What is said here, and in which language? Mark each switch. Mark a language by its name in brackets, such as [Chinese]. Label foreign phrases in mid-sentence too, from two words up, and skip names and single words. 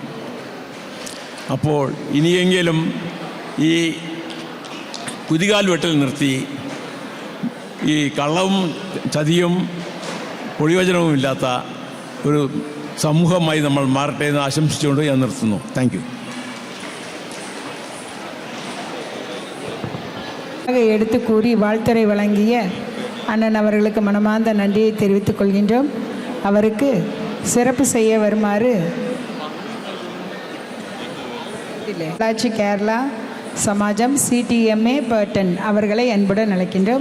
[Malayalam] അപ്പോൾ ഇനിയെങ്കിലും ഈ കുതികാൽ വെട്ടൽ നിർത്തി ഈ കള്ളവും ചതിയും പൊളിവചനവും ഇല്ലാത്ത ഒരു സമൂഹമായി നമ്മൾ മാറട്ടെ എന്ന് ആശംസിച്ചുകൊണ്ട് ഞാൻ നിർത്തുന്നു. [English] thank you. [Tamil] எடுத்து கூறி வாழ்த்துரை வழங்கிய அண்ணன் அவர்களுக்கு மனமார்ந்த நன்றியை தெரிவித்துக் கொள்கின்றோம். அவருக்கு சிறப்பு செய்ய வருமாறு பொள்ளாச்சி கேரளா சமாஜம் CTMA பர்டன் அவர்களை அன்புடன் அழைக்கின்றோம்.